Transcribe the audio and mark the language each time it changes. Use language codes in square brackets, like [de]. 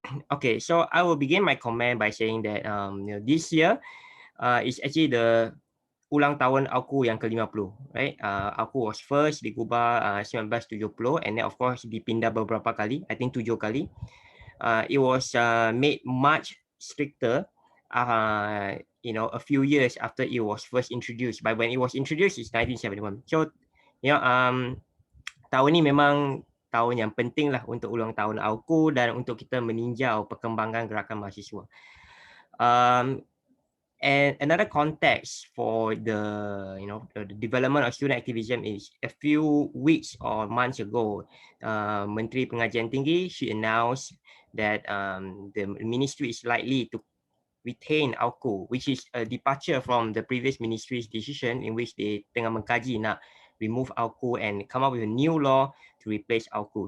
[en] Okay, so I will begin my comment by saying that this year is actually the [ms] ulang tahun aku yang ke-50, [en] right? Aku was first digubah 1970 and then of course [ms] dipindah beberapa kali, [en] I think 7 kali. It was made much stricter a few years after it was first introduced. But when it was introduced, it's 1971. [ms] So, tahun ni memang tahun yang penting lah untuk ulang tahun aku dan untuk kita meninjau perkembangan gerakan mahasiswa. [en] And another context for the development of student activism is a few weeks or months ago, Menteri Pengajian Tinggi, she announced that the ministry is likely to retain AUKU, which is a departure from the previous ministry's decision in which they [ms] tengah mengkaji nak [en] remove AUKU and come up with a new law to replace AUKU.